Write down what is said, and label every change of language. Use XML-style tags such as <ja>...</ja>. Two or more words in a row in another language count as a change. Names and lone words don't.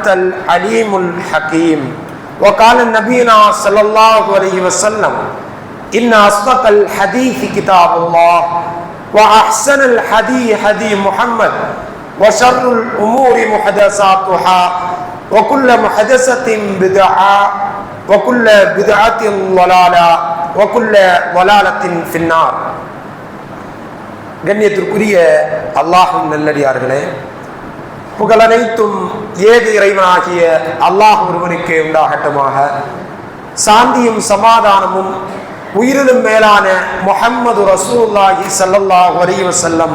<ar>العليم الحكيم وقال النبينا صلى الله عليه وسلم إن أصدق الحديث كتاب الله وأحسن الحديث حديث محمد وشر الأمور محدثاتها وكل محدثة بدعة وكل بدعة ضلالة وكل ضلالة في النار.</ar> <ta>கண்ணியத்திற்குரிய அல்லாஹ்வின் நல்லடியார்களே, புகழனைத்தும் ஏக இறைவனாகிய அல்லாஹ் ஒருவனுக்கு உண்டாகட்டுமாக. சாந்தியும் சமாதானமும் உயிரிலும் மேலான முஹம்மது</ta> <ar>رسول الله صلى الله عليه وسلم</ar>